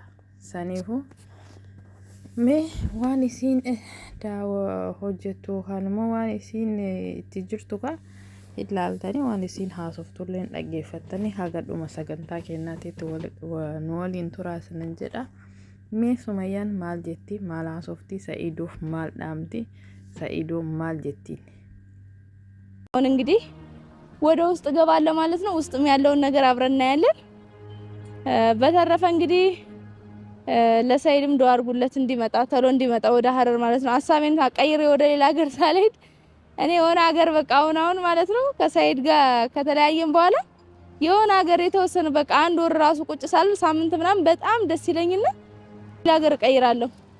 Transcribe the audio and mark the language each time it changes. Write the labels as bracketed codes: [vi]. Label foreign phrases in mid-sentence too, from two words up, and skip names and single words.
[om] Saniifuu mee waan isiin hojjettu yookaan immoo waan isiin itti jirtu ka ilaaltanii waan isiin haasoftullee dhaggeeffattanii haga dhuma sagantaa keenyaatiitti nu waliin turaasanan jedha. Mee Sumayyaan maal jetti maal haasoftii Sa'iidoof maal dhaamti Sa'iidoo maal jettiin? [am] እንግዲህ ወደ ውስጥ ገባለ ማለት ነው። ውስጥም ያለውን ነገር አብረን እናያለን። በተረፈ እንግዲህ ለሰይድም ዱአ አድርጉለት እንዲመጣ ተሎ እንዲመጣ ወደ ሀረር ማለት ነው። ሐሳቤን ታቀይሬ ወደ ሌላ ሀገር ሳልሄድ እኔ የሆነ ሀገር በቃ አሁን ማለት ነው ከሰይድ ጋር ከተለያየን በኋላ የሆነ ሀገር የተወሰነ በቃ አንድ ወር ራሱ ቁጭ ሳል ሳምንት ምናምን በጣም ደስ ይለኝና ሌላ ሀገር ቀይራለሁ።